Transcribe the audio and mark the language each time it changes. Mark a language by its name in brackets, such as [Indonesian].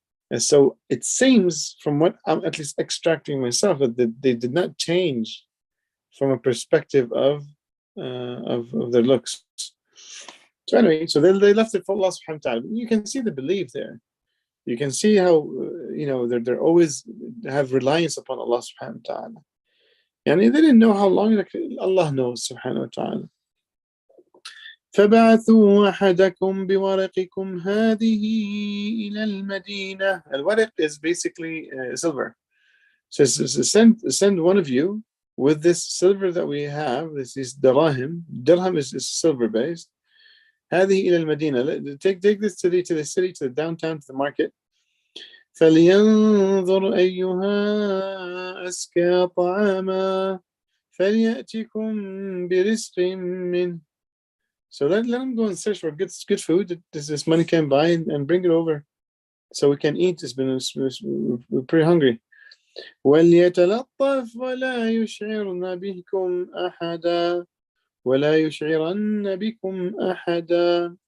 [English] And so it seems, from what I'm at least extracting myself, that they did not change from a perspective of their looks. So anyway, so they left it for Allah subhanahu wa ta'ala. You can see the belief there. You can see how they're always have reliance upon Allah subhanahu wa ta'ala. And they didn't know how long, like Allah knows subhanahu wa ta'ala. [Arabic] فبعثوا أحدكم بورقكم هذه إلى المدينة. [English] الورق is basically silver. So send one of you with this silver that we have. This is dirham. Dirham is silver based. [Arabic] هذه إلى المدينة. [English] Take this to the city, to the downtown, to the market. [Arabic] فلينظر أيها أزكى طعاما فليأتكم برزق منه. [English] So let them go and search for good food that this money can buy and bring it over, so we can eat. We're pretty hungry. [Arabic] وَلْيَتَلَطَّفْ وَلَا يُشْعِرْنَ بِكُمْ أَحَدًا وَلَا يُشْعِرَنَّ بِكُمْ أَحَدًا.